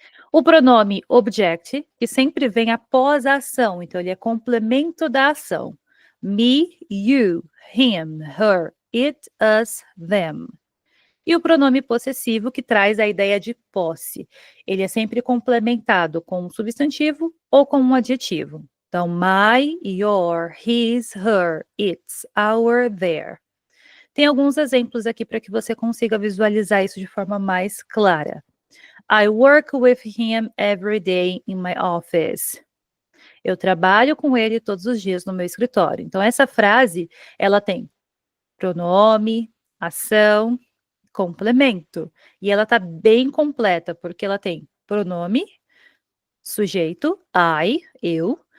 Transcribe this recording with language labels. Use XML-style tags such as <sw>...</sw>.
<pt>O pronome object, que sempre vem após a ação, então ele é complemento da ação.</pt> <en>Me, you, him, her, it, us, them.</en> <pt>E o pronome possessivo, que traz a ideia de posse. Ele é sempre complementado com um substantivo ou com um adjetivo.</pt> <en>Então, my, your, his, her, its, our, their.</en> <pt>Tem alguns exemplos aqui para que você consiga visualizar isso de forma mais clara.</pt> <en>I work with him every day in my office.</en> <pt>Eu trabalho com ele todos os dias no meu escritório. Então, essa frase, ela tem pronome, ação, complemento. E ela está bem completa, porque ela tem pronome, sujeito, I, eu.</pt>